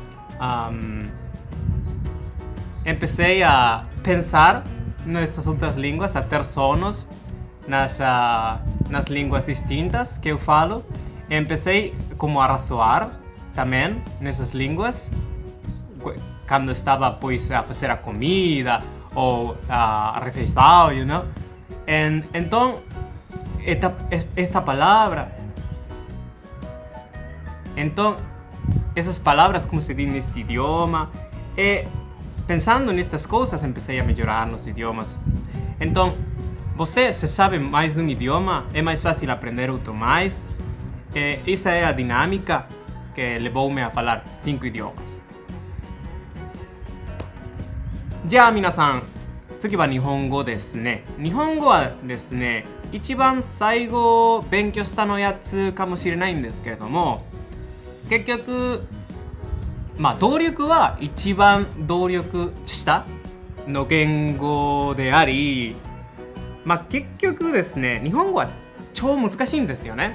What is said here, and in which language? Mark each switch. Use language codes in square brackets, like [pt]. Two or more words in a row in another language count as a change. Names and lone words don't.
[pt] Empecei a pensar nessas outras línguas, a ter sonos nas línguas distintas que eu falo. Empecei como a razoar também nessas línguas, quando estava pois a fazer a comida ou a refeição, [en] you know? [pt] Então, esta palavra, então essas palavras como se diz neste idioma, e pensando nestas coisas empecei a melhorar nos idiomas. Então, você se sabe mais um idioma, é mais fácil aprender outro mais. Essa é a dinâmica que levou-me a falar 5 idiomas. [ja] じゃあ皆さん、次は日本語ですね。日本語はですね、一番最後勉強したのやつかもしれないんですけれども、結局動力は一番努力したの言語であり、結局ですね、日本語は超難しいんですよね。